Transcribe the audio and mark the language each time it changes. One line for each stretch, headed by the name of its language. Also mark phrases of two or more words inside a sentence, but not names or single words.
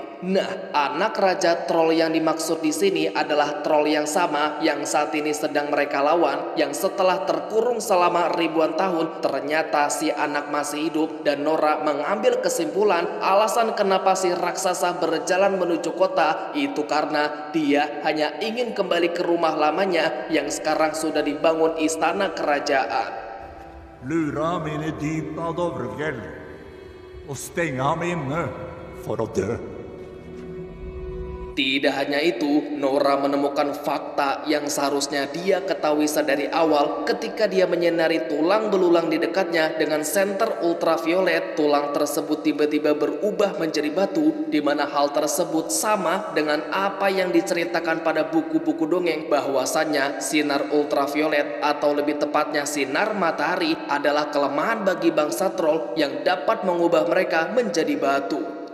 Indonesian: Nah, anak Raja Troll yang dimaksud di sini adalah troll yang sama yang saat ini sedang mereka lawan, yang setelah terkurung selama ribuan tahun, ternyata si anak masih hidup. Dan Nora mengambil kesimpulan alasan kenapa si raksasa berjalan menuju kota itu karena dia hanya ingin kembali ke rumah lamanya yang sekarang sudah dibangun istana kerajaan.
Norwegian: Lura ham inn i dypet av Dovrefjell og stenge ham inne for å dø.
Indonesian: Tidak hanya itu, Nora menemukan fakta yang seharusnya dia ketahui sedari awal ketika dia menyinari tulang belulang di dekatnya dengan senter ultraviolet. Tulang tersebut tiba-tiba berubah menjadi batu, di mana hal tersebut sama dengan apa yang diceritakan pada buku-buku dongeng, bahwasannya sinar ultraviolet atau lebih tepatnya sinar matahari adalah kelemahan bagi bangsa troll yang dapat mengubah mereka menjadi batu.